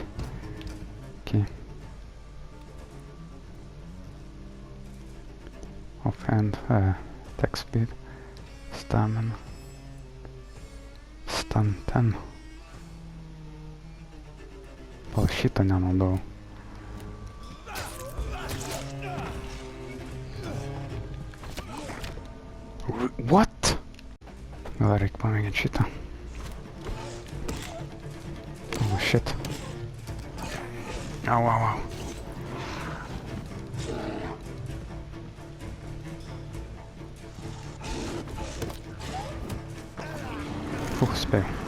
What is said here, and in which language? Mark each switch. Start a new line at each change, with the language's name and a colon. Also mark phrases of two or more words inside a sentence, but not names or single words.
English: Okay. Offhand, attack speed, stamina.
Lithuanian: Stun 10. Pal šitą nenaudau.
English: What?
Lithuanian: Gal reikia pamėginti šitą.
English: Oh shit. Au. Spēju.